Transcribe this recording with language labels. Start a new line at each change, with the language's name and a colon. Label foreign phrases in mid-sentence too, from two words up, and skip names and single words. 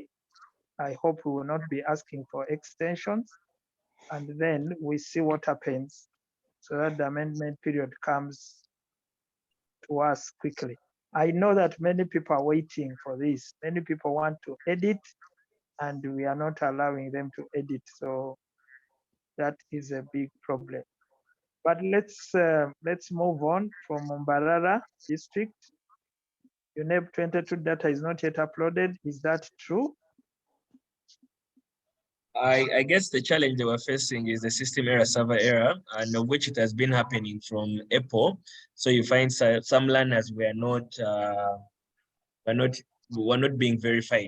English: I hope we will not be asking for extensions, and then we see what happens so that the amendment period comes to us quickly. I know that many people are waiting for this. Many people want to edit, and we are not allowing them to edit. So that is a big problem. But let's move on from Mbarara district. UNEP 22 data is not yet uploaded. Is that true? I guess the challenge they were facing is the system error, server error, and of which it has been happening from April. So you find some learners were not being verified.